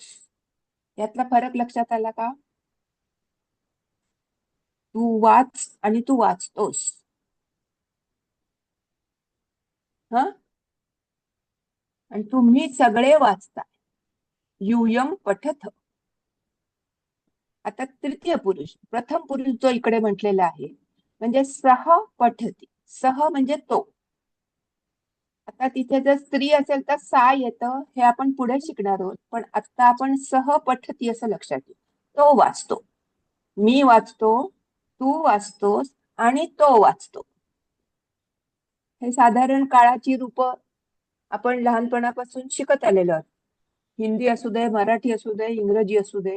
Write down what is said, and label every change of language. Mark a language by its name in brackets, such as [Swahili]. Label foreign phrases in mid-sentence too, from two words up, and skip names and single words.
[Marathi] यातला फरक लक्षात आला का? तू वाच आणि तू वाचतोस. हा. आणि तुम्ही सगळे वाचता. [Sanskrit] यूयम पठथ. [Marathi] आता तृतीय पुरुष, प्रथम पुरुष जो इकडे म्हटलेला आहे म्हणजे [Sanskrit] सह पठती. [Marathi] सह म्हणजे तो. आता तिथे जर स्त्री असेल तर सा येतं, हे आपण पुढे शिकणार आहोत. पण आता आपण [Sanskrit] सह पठती [Marathi] असं लक्षात घेऊ. तो वाचतो, मी वाचतो, तू वाचतोस आणि तो वाचतो. हे साधारण काळाची रूप आपण लहानपणापासून शिकत आलेलो आहोत. हिंदी असू दे, मराठी असू दे, इंग्रजी असू दे.